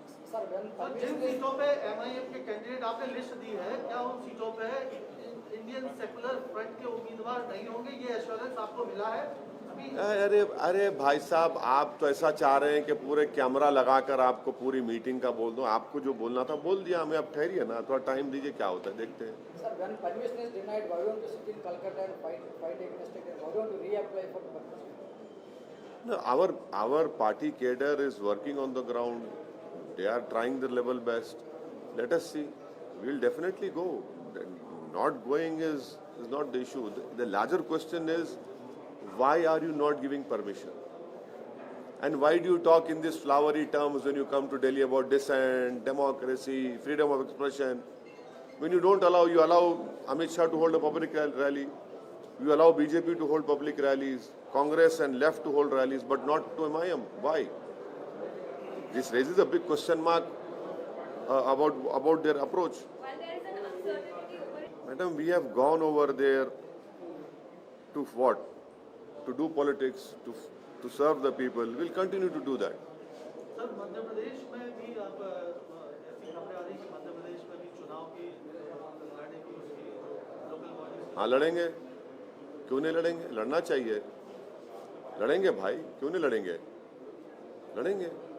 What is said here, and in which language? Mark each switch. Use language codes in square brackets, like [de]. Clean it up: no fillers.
[hi] Sir जिन सीटों पे MIM के कैंडिडेट आपने लिस्ट दी है, क्या उन सीटों पे इंडियन सेकुलर फ्रंट के उम्मीदवार नहीं होंगे, ये एश्योरेंस आपको मिला है अभी? अरे भाई साहब, आप तो ऐसा चाह रहे हैं कि पूरे कैमरा लगाकर आपको पूरी मीटिंग का बोल दूं। आपको जो बोलना था बोल दिया हमें, अब ठहरिए ना, थोड़ा टाइम दीजिए, क्या होता है देखते हैं। [en] Sir, when permission is denied, why don't you sit in Calcutta and fight against it? Why don't you reapply for permission? No, our party cadre is working on the ground. They are trying their level best. Let us see. We'll definitely go. Not going is not the issue. The larger question is, why are you not giving permission? And why do you talk in these flowery terms when you come to Delhi about dissent, democracy, freedom of expression? When you don't allow, you allow Amit Shah to hold a public rally. You allow BJP to hold public rallies, Congress and left to hold rallies, but not to MIM. Why? This raises a big question mark about their approach. While there is an uncertainty over it. Madam, we have gone over there to what? To do politics, to serve the people. We'll continue to do that. [hi] Sir Madhya Pradesh में भी आप ऐसी खबरें आ रही कि मध्य प्रदेश में भी चुनाव की लड़ने की उसकी लोकल बॉडी। हाँ लड़ेंगे, क्यों नहीं लड़ेंगे? लड़ना चाहिए, लड़ेंगे भाई, क्यों नहीं लड़ेंगे? लड़ेंगे।